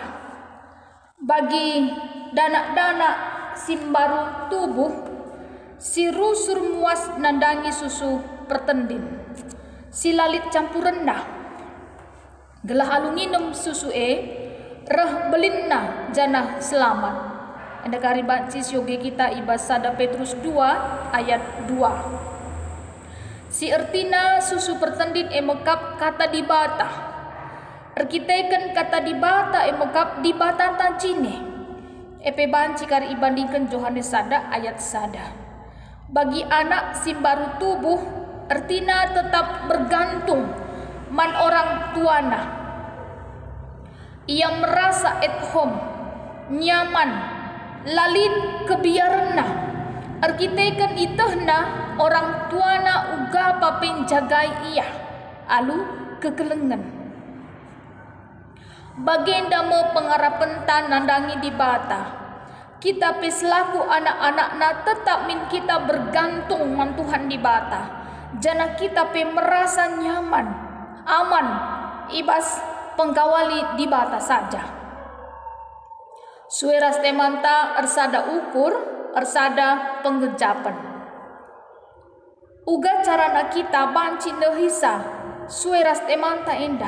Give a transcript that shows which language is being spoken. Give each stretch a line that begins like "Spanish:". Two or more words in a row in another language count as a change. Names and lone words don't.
Batak Karo: Bagi danak-danak simbaru tubuh, si rusur muas nandangi susu pertendin, si lalit campuran dah, gelah alunginum susu reh belinna jana selamat. Anda karibat cis yogi kita ibas sada Petrus 2 ayat 2. Si ertina susu pertendin emekap kata di bata. Erkiteken kata di bata emekap di bata tancine. Epe banci kari ibandingkan Yohanes sada ayat sada. Bagi anak simbaru tubuh, ertina tetap bergantung man orang tuana. Ia merasa
English: at home,
Batak Karo: nyaman, lalin kebiaranna, arkiteken itehna orang tuana uga papen jagai ia, alu kekelengan. Bagenda mo pengarapan nandangi di bata, kita peselaku anak-anakna tetap min kita bergantung man Tuhan di bata, jana kita pe merasa nyaman, aman, ibas pengkawali di bata saja. Sueras temanta ersada ukur, ersada penggejapan. Uga carana kita banci nehisa, sueras temanta endah.